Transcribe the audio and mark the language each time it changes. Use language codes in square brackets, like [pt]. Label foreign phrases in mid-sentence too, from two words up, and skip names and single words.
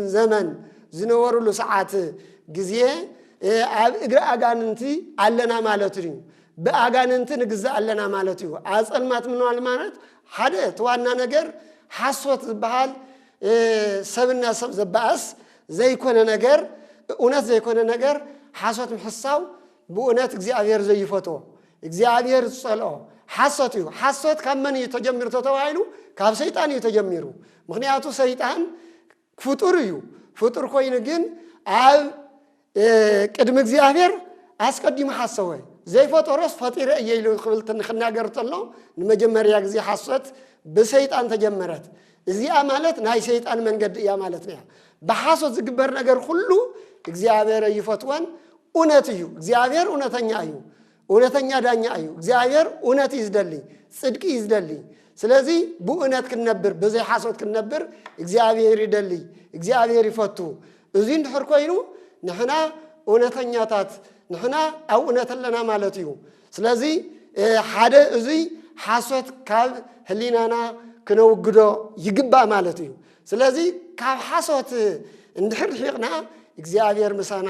[ti] ዘመን ዝነበሩሉ ሰዓት ግዜ ኣብ እግረ አጋንንቲ ኣለና ማለት እዩ በአጋንንቲ ንግዛ ኣለና ማለት እዩ አጸልማት ምንዋል ማለት ሓደ ተዋና ነገር ሐሶት ዝበሃል ሰብና ሰብ ዘባስ ዘይኮነ ነገር እውነት ዘይኮነ ነገር ሐሶት ምሕሳው በእውነት እግዚአብሔር ዘይፈቶ እግዚአብሔር ጸልኦ ሐሶት እዩ ሐሶት ከመን የተጀመረ ተተዋይሉ ካብ ሰይጣን የተጀመሩ ምክንያቱ ሰይጣን ፍጡር እዩ ፍጡር ኮይኑ ግን ኣብ ቅድም እግዚአብሔር አስቀድሞ ሐሰወ ዘይፈጠረስ ፈጢረ እየይሉ ክብልትን ክናገርተሎ ንመጀመሪያ ጊዜ ሐሰት በሰይጣን ተጀመረት እዚያ ማለት ናይ ሰይጣን መንገድ እያ [am] ማለት ነው [ti] በሐሰት ዝግበር ነገር ሁሉ እግዚአብሔር ይፈትወን እውነት እዩ እግዚአብሔር እውነተኛ እዩ እውነተኛ ዳኛ እዩ እግዚአብሔር እውነት ይዝደልይ ጽድቅ ይዝደልይ ስለዚህ በእውነት ክንነብር በዘይ ሐሰት ክንነብር እግዚአብሔር ይደልይ እግዚአብሔር ይፈቱ እዚ እንድሕር ኮይኑ ንሕና እውነተኛታት ንሕና ኣብ እውነት ኣለና ማለት እዩ ስለዚህ ሓደ እዚ ሐሰት ካብ ህሊናና ክነውግዶ ይግባእ ማለት እዩ ስለዚህ ካብ ሐሰት እንድሕር ሒቕና እግዚአብሔር ምሳና